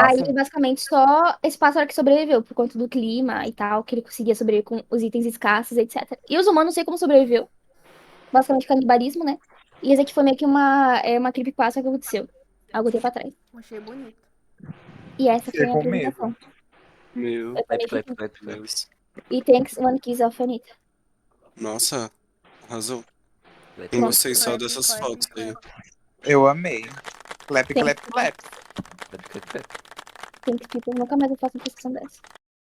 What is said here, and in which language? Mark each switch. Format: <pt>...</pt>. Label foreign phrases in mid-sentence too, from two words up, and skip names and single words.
<pt>Aí, basicamente, só esse pássaro que sobreviveu, por conta do clima e tal, que ele conseguia sobreviver com os itens escassos, etc. E os humanos, não sei como sobreviveu. Basicamente, canibalismo, né? E esse aqui foi meio que uma creepypasta que aconteceu há algum tempo atrás. Achei bonito. E essa foi a Ficou apresentação. Meu Eu também</pt> <en>Clap,</en> <pt>fiquei.</pt> <en>clap, clap.</en> <pt>Deus. E thanks, One Kiss of Anitta. Nossa, arrasou.</pt> <en>Clap,</en> <pt>Não Bom. gostei só</pt> <en>Clap,</en> <pt>dessas</pt> <en>clap,</en> <pt>fotos aí.</pt> <en>clap.</en> <pt>Eu amei.</pt> <en>Clap,</en> <pt>Sim.</pt> <en>clap, clap. clap, clap, clap. Thanks, people.</en> <pt>Nunca mais eu faço uma discussão dessa.</pt>